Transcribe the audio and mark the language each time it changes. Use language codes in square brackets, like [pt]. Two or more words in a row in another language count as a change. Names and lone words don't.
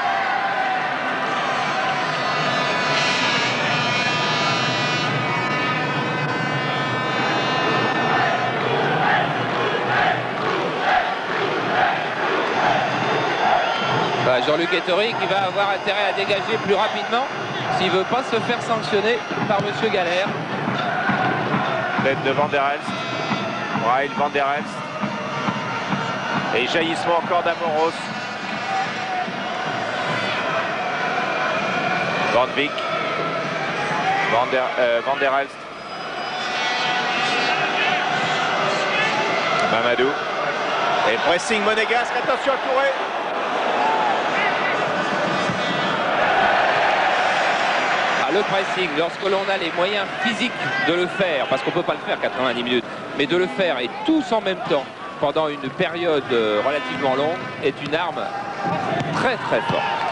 [fr] Jean-Luc Ettori qui va avoir intérêt à dégager plus rapidement s'il ne veut pas se faire sanctionner par M. Galère. Tête de Van der Elst. Braille, Van der Elst. Et jaillissement encore d'Amoros. Van Beek. Van der Elst. Mamadou. Et pressing monégasque, attention à Touré. Le pressing, lorsque l'on a les moyens physiques de le faire, parce qu'on ne peut pas le faire 90 minutes, mais de le faire et tous en même temps pendant une période relativement longue est une arme très très forte.